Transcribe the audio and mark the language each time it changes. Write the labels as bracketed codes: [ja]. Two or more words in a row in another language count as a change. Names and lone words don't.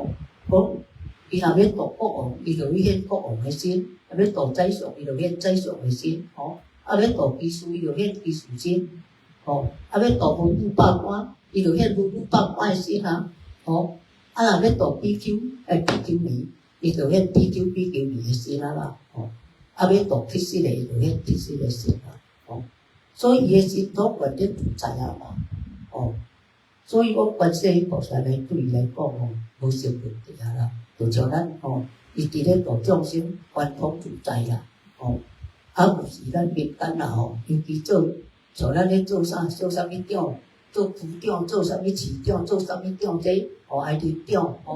[nan] 讲伊若要度国王，伊就去显国王诶身；若要度宰相，伊就显宰相诶身；哦，啊要度居士，伊就显居士身；哦，啊要度文武百官，伊就显文武百官诶身啊；哦，啊若要度比丘，比丘尼。伊就显比丘尼诶身啊啦，哦，啊要度铁丝诶，就显铁丝诶身啊，哦，所以伊诶身统决定自在啊嘛，哦，所以我观世音菩萨来对伊来讲哦，无啥问题啊啦，就像咱哦，伊伫咧度众生，贯通自在啦， 毋是咱民间啦尤其像咱咧做啥物长，做区长，做啥物市长，做啥物长这还是长